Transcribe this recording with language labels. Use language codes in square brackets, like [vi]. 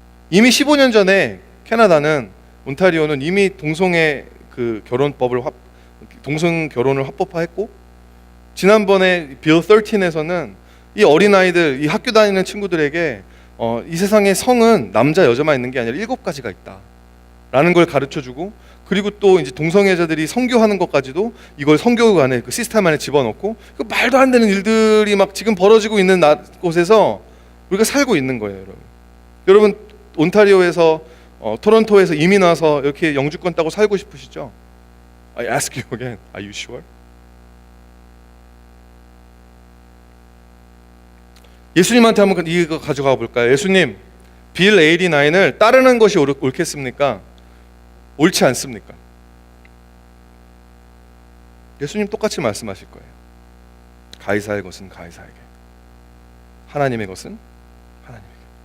[ko] 이미 15년 전에 캐나다는, 온타리오는 이미 동성애 그 결혼법을 동성 결혼을 합법화했고, 지난번에 빌 13에서는 이 어린아이들, 이 학교 다니는 친구들에게 이 세상에 성은 남자 여자만 있는 게 아니라 7가지가 있다라는 걸 가르쳐주고, 그리고 또 이제 동성애자들이 성교하는 것까지도 이걸 성교육 안에 그 시스템 안에 집어넣고, 그 말도 안 되는 일들이 막 지금 벌어지고 있는 곳에서 우리가 살고 있는 거예요, 여러분. 여러분 온타리오에서 토론토에서 이민 와서 이렇게 영주권 따고 살고 싶으시죠? [en] I ask you again, are you sure? [ko] 예수님한테 한번 이거 가져가 볼까요? 예수님, 빌 89을 따르는 것이 옳겠습니까? 옳지 않습니까? 예수님 똑같이 말씀하실 거예요. 가이사의 것은 가이사에게, 하나님의 것은 하나님에게.